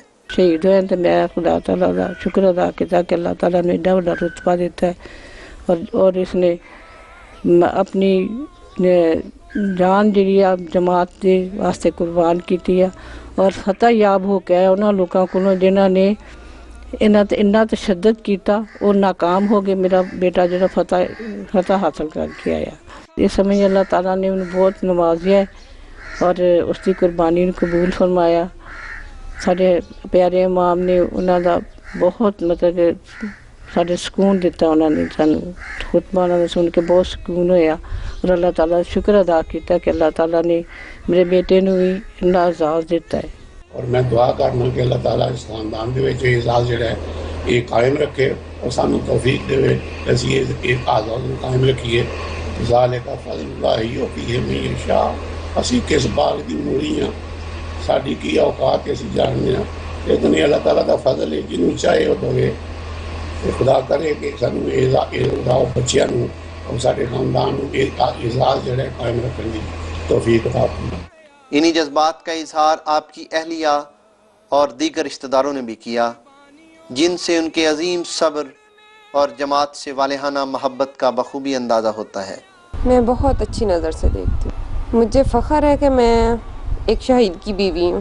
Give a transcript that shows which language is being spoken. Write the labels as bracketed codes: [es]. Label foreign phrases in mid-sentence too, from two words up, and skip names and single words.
[ur] شہید ہوئے تو میں خدا تعالیٰ کا شکر ادا کیا کہ اللہ تعالیٰ نے ایڈا بڑا رتبہ دیتا ہے، اور اس نے اپنی جان جڑی جماعت کے واسطے قربان کی ہے، اور فتح یاب ہو کے انہوں لوگوں کو جنہوں نے انہاں تشدد کیتا اور ناکام ہو گئے۔ میرا بیٹا جڑا فتح حاصل کر کے آیا۔ اس سمجھ اللہ تعالیٰ نے انہوں بہت نوازیا ہے اور اس کی قربانی ਨੂੰ قبول فرمایا. [pa] ਸਾਡੇ ਪਿਆਰੇ ਇਮਾਮ ਨੇ ਉਹਨਾਂ ਦਾ ਬਹੁਤ ਮਤਲਬ ਕਿ ਸਾਡੇ ਸਕੂਨ ਦਿੱਤਾ. ਉਹਨਾਂ ਨੇ ਸਾਨੂੰ ਖੁਤਬਾ ਉਹਨਾਂ ਦਾ ਸੁਣ ਕੇ ਬਹੁਤ ਸਕੂਨ ਹੋਇਆ ਔਰ ਅੱਲਾਹ ਤਾਲਾ ਦਾ ਸ਼ੁਕਰ ਅਦਾ ਕੀਤਾ ਕਿ ਅੱਲਾਹ ਤਾਲਾ ਨੇ ਮੇਰੇ ਬੇਟੇ ਨੂੰ ਵੀ ਇੰਨਾ ਇਜਾਜ਼ ਦਿੱਤਾ ਹੈ. اور میں دعا کرنا کہ اللہ تعالیٰ اس خاندان دے وچ اعزاز جڑا ہے یہ قائم رکھے اور سانو توفیق دے اسی ایک اعزاز کو قائم رکھیے. [ar] ذالک فضل اللہ یؤتیہ من یشاء. [pa] اسی کس باغ دی موری ہاں, ساڈی کی اوقات اسی جاننے ہاں, لیکن یہ اللہ تعالیٰ دا فضل ہے جنوں چاہے وہ دے. خدا کرے کہ سانو اعزاز بچیاں نوں اور ساڈے خاندان نوں ایک اعزاز جڑا ہے قائم رکھن دی توفیق عطا فرمائے. [ur] انہی جذبات کا اظہار آپ کی اہلیہ اور دیگر رشتہ داروں نے بھی کیا, جن سے ان کے عظیم صبر اور جماعت سے والہانہ محبت کا بخوبی اندازہ ہوتا ہے. میں بہت اچھی نظر سے دیکھتی ہوں. مجھے فخر ہے کہ میں ایک شہید کی بیوی ہوں.